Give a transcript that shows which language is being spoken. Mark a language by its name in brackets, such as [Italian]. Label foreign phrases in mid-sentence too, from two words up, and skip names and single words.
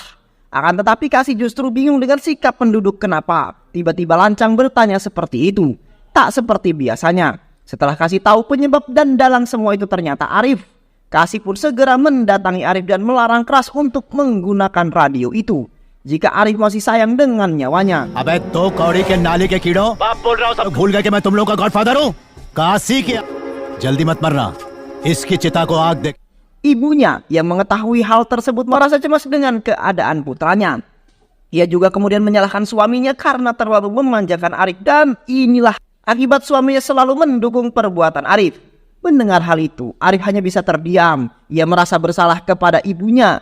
[Indonesian] Akan tetapi Kasi justru bingung dengan sikap penduduk, kenapa tiba-tiba lancang bertanya seperti itu. Tak seperti biasanya. Setelah Kasih tahu penyebab dan dalang semua itu ternyata Arif, Kasih pun segera mendatangi Arif dan melarang keras untuk menggunakan radio itu jika Arif masih sayang dengan nyawanya. [Hindi] अबे तो कौड़ी के नाली के कीड़ों, बाप बोल रहा हूँ सब, भूल गए कि मैं तुम लोगों का गॉडफादर हूँ? काशी की जल्दी मत मरना, इसकी चिता को आग दे. [Indonesian] Ibunya yang mengetahui hal tersebut merasa cemas dengan keadaan putranya. Ia juga kemudian menyalahkan suaminya karena terlalu memanjakan Arif dan inilah akibat suaminya selalu mendukung perbuatan Arif. Mendengar hal itu, Arif hanya bisa terdiam. Ia merasa bersalah kepada ibunya.